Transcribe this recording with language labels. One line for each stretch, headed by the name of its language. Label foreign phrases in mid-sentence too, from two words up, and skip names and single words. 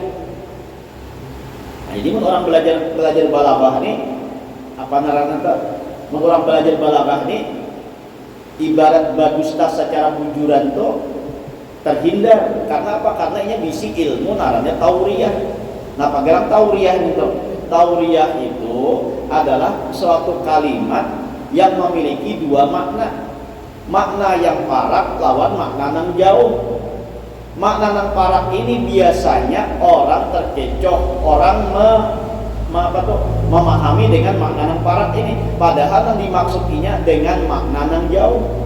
Banjar: Nah, jadi orang belajar balaghah ini apa narannya tuh? Orang belajar balaghah ini ibarat badusta secara bujuran tuh terhindar. Karena apa? Karena ini bisi ilmu narannya tauriyah. Nah, panggilan tauriyah itu,
Indonesian: tauriyah itu adalah suatu kalimat yang memiliki dua makna.
Banjar: Makna yang parak lawan makna yang jauh. Makna yang parak ini biasanya orang terkecoh, orang memahami dengan makna yang parak ini, padahal yang dimaksudnya dengan makna yang jauh.